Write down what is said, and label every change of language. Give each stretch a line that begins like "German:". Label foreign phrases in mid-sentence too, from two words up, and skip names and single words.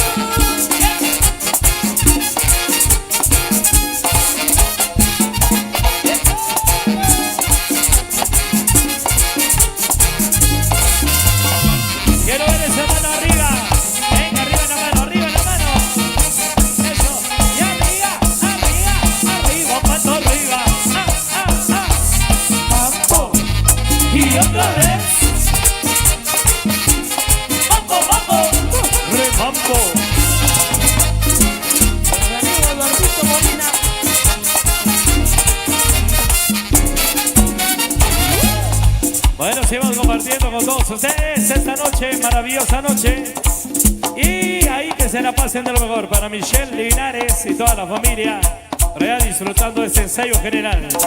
Spanish: Quiero ver esa mano arriba. Venga, arriba la mano, arriba la mano. Eso. Y arriba, arriba, arriba, pato arriba. Mambo. Y otra vez. Mambo, mambo. Remambo. Eduardito Molina. Bueno, seguimos compartiendo con todos ustedes esta noche, maravillosa noche. Y ahí que se la pasen de lo mejor para Michelle Linares y toda la familia, real disfrutando de este ensayo general.